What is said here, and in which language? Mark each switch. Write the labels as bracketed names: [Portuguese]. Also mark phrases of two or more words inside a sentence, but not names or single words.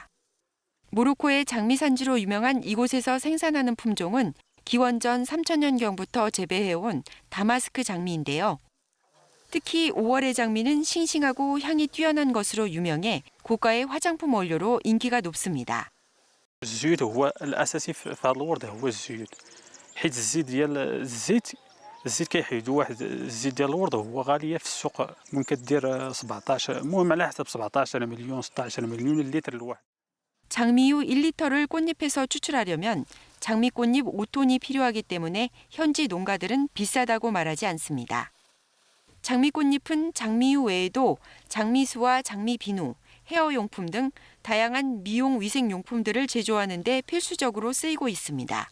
[Korean] 모로코의 장미 산지로 유명한 이곳에서 생산하는 품종은 기원전 3000년경부터 재배해온 다마스크 장미인데요. 특히 5월의 장미는 싱싱하고 향이 뛰어난 것으로 유명해 고가의 화장품 원료로 인기가 높습니다. [Arabic] الزيوت هو الاساسي في هذا الورده هو الزيوت حيت الزيت ديال الزيت كيحيدوا واحد الزيت ديال الورده هو غاليه في السوق ممكن دير 17 المهم على حسب 17 مليون 16 مليون اللتر الواحد. [Korean] 장미유 1리터를 꽃잎에서 추출하려면 장미꽃잎 5톤이 필요하기 때문에 현지 농가들은 비싸다고 말하지 않습니다. 장미꽃잎은 장미유 외에도 장미수와 장미비누, 헤어용품 등 다양한 미용 위생용품들을 제조하는 데 필수적으로 쓰이고 있습니다.